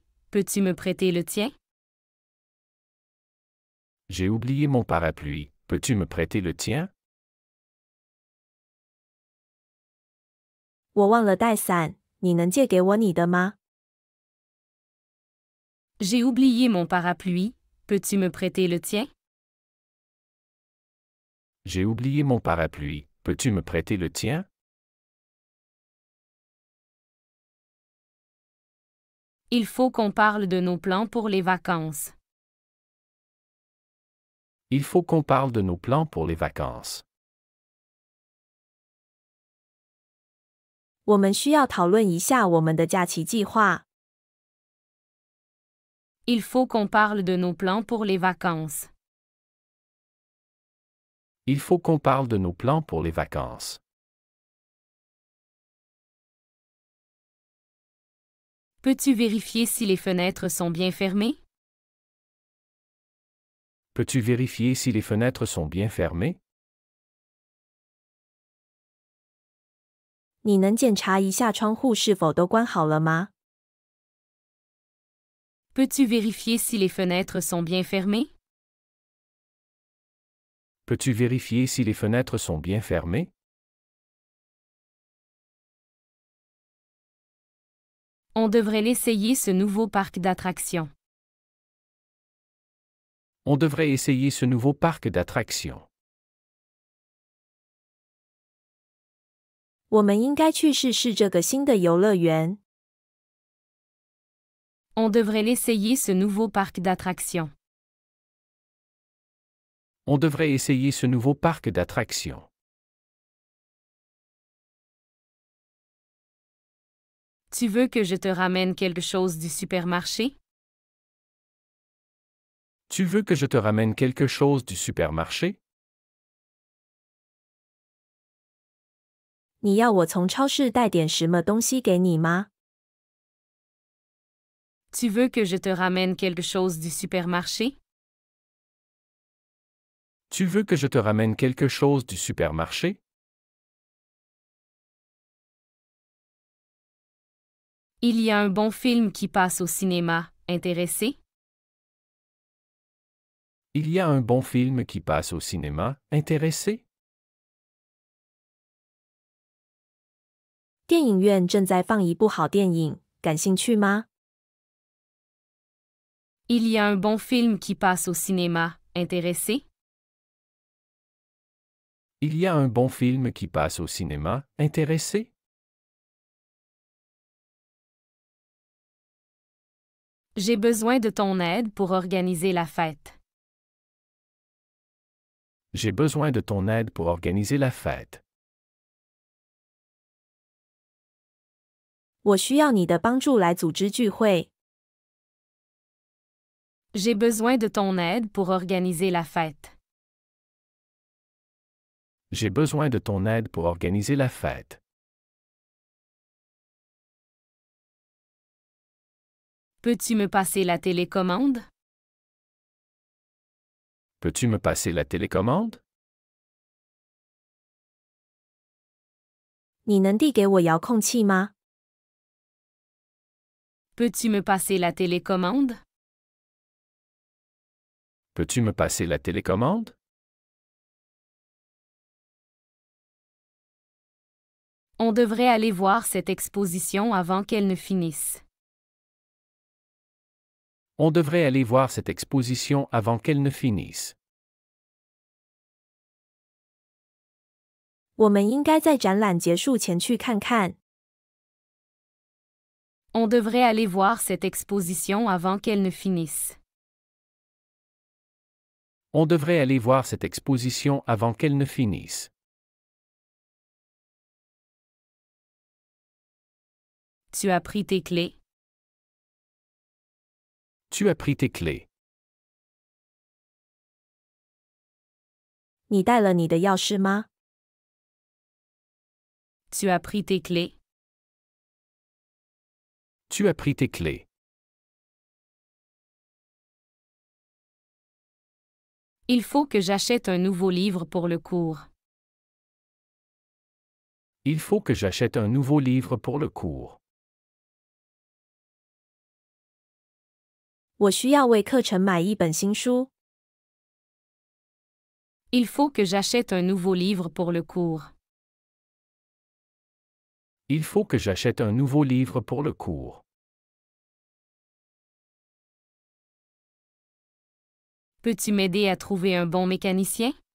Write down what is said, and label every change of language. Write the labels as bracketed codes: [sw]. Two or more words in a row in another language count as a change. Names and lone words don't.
[fr] Peux-tu me prêter le tien? J'ai oublié mon parapluie. Peux-tu me prêter le tien? [zh] 我忘了带伞，你能借给我你的吗？ [fr] J'ai oublié mon parapluie. Peux-tu me prêter le tien? J'ai oublié mon parapluie. Peux-tu me prêter le tien? Il faut qu'on parle de nos plans pour les vacances. Il faut qu'on parle de nos plans pour les vacances. [zh] 我们需要讨论一下我们的假期计划。 [fr] Il faut qu'on parle de nos plans pour les vacances. Il faut qu'on parle de nos plans pour les vacances. Peux-tu vérifier si les fenêtres sont bien fermées? Peux-tu vérifier si les fenêtres sont bien fermées? [zh] 你能检查一下窗户是否都关好了吗？ [fr] Peux-tu vérifier si les fenêtres sont bien fermées? Peux-tu vérifier si les fenêtres sont bien fermées? On devrait l'essayer ce nouveau parc d'attractions. On devrait essayer ce nouveau parc d'attractions. [zh] 我们应该去试试这个新的游乐园。 [fr] On devrait l'essayer ce nouveau parc d'attractions. On devrait essayer ce nouveau parc d'attractions. Tu veux que je te ramène quelque chose du supermarché? Tu veux que je te ramène quelque chose du supermarché? [zh] 你要我从超市带点什么东西给你吗？ [fr] Tu veux que je te ramène quelque chose du supermarché? Tu veux que je te ramène quelque chose du supermarché? Il y a un bon film qui passe au cinéma. Intéressé? Il y a un bon film qui passe au cinéma. Intéressé? [zh] 电影院正在放一部好电影，感兴趣吗？ [fr] Il y a un bon film qui passe au cinéma. Intéressé? Il y a un bon film qui passe au cinéma. Intéressé? J'ai besoin de ton aide pour organiser la fête. J'ai besoin de ton aide pour organiser la fête. [zh] 我需要你的帮助来组织聚会。 [fr] J'ai besoin de ton aide pour organiser la fête. J'ai besoin de ton aide pour organiser la fête. Peux-tu me passer la télécommande? Peux-tu me passer la télécommande? [zh] 你能递给我遥控器吗？ [fr] Peux-tu me passer la télécommande? Peux-tu me passer la télécommande? On devrait aller voir cette exposition avant qu'elle ne finisse. On devrait aller voir cette exposition avant qu'elle ne finisse. [zh] 我们应该在展览结束前去看看。 [fr] On devrait aller voir cette exposition avant qu'elle ne finisse. On devrait aller voir cette exposition avant qu'elle ne finisse. Tu as pris tes clés? Tu as pris tes clés. [zh] 你带了你的钥匙吗？ [fr] Tu as pris tes clés? Tu as pris tes clés. Il faut que j'achète un nouveau livre pour le cours. Il faut que j'achète un nouveau livre pour le cours. [zh] 我需要为课程买一本新书。 [fr] Il faut que j'achète un nouveau livre pour le cours. Il faut que j'achète un nouveau livre pour le cours. Peux-tu m'aider à trouver un bon mécanicien?